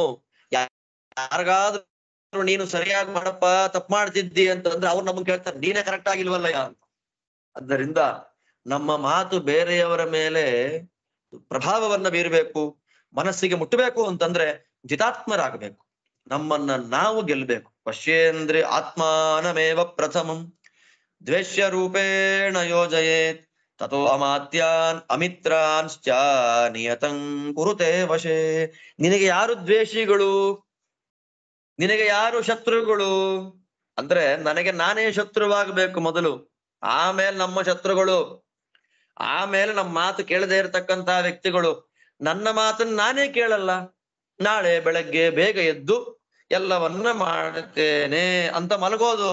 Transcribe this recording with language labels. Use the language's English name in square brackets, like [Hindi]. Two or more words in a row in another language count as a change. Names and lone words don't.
[Kannada] ಯಾರಿಗಾದ್ರೂ ನೀನು ಸರಿಯಾಗಿ ಮಾಡಪ್ಪ, ತಪ್ಪು ಮಾಡ್ತಿದ್ದಿ ಅಂತಂದ್ರೆ ಅವ್ರು ನಮಗ್ ಕೇಳ್ತಾರೆ, ನೀನೇ ಕರೆಕ್ಟ್ ಆಗಿಲ್ವಲ್ಲ ಅಂತ. ಆದ್ದರಿಂದ ನಮ್ಮ ಮಾತು ಬೇರೆಯವರ ಮೇಲೆ ಪ್ರಭಾವವನ್ನ ಬೀರ್ಬೇಕು, ಮನಸ್ಸಿಗೆ ಮುಟ್ಟಬೇಕು ಅಂತಂದ್ರೆ ಜಿತಾತ್ಮರಾಗಬೇಕು. ನಮ್ಮನ್ನ ನಾವು ಗೆಲ್ಬೇಕು. [Sanskrit] ಪಶ್ಯೇಂದ್ರಿ ಆತ್ಮಾನಮೇವ ಪ್ರಥಮಂ ದ್ವೇಷ್ಯ ರೂಪೇಣ ಯೋಜಯೇತ್ ತಥೋ ಅಮಾತ್ಯಾನ್ ಅಮಿತ್ರಾನ್ಶ್ಚ ನಿಯತಂ ಕುರುತೆ ವಶೇ. [Kannada] ನಿನಗೆ ಯಾರು ದ್ವೇಷಿಗಳು, ನಿನಗೆ ಯಾರು ಶತ್ರುಗಳು ಅಂದ್ರೆ ನನಗೆ ನಾನೇ ಶತ್ರುವಾಗಬೇಕು ಮೊದಲು, ಆಮೇಲೆ ನಮ್ಮ ಶತ್ರುಗಳು, ಆಮೇಲೆ ನಮ್ಮ ಮಾತು ಕೇಳದೆ ಇರತಕ್ಕಂತಹ ವ್ಯಕ್ತಿಗಳು. ನನ್ನ ಮಾತನ್ನ ನಾನೇ ಕೇಳಲ್ಲ, ನಾಳೆ ಬೆಳಗ್ಗೆ ಬೇಗ ಎದ್ದು ಎಲ್ಲವನ್ನ ಮಾಡುತ್ತೇನೆ ಅಂತ ಮಲಗೋದು.